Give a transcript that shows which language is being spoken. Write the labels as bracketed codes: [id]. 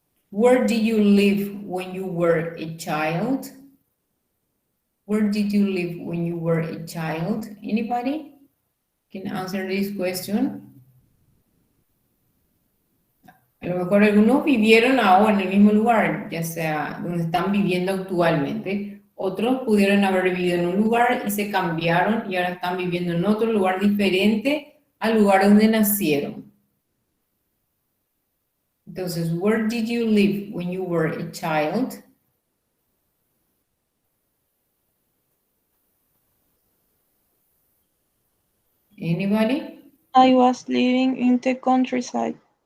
[en] Where did you live when you were a child? Where did you live when you were a child? Anybody can answer this question? [es] A lo mejor algunos vivieron ahora en el mismo lugar, ya sea donde están viviendo actualmente. Otros pudieron haber vivido en un lugar y se cambiaron y ahora están viviendo en otro lugar diferente al lugar donde nacieron. Entonces, [en] where did you live when you were a child? Anybody? I was living in the countryside.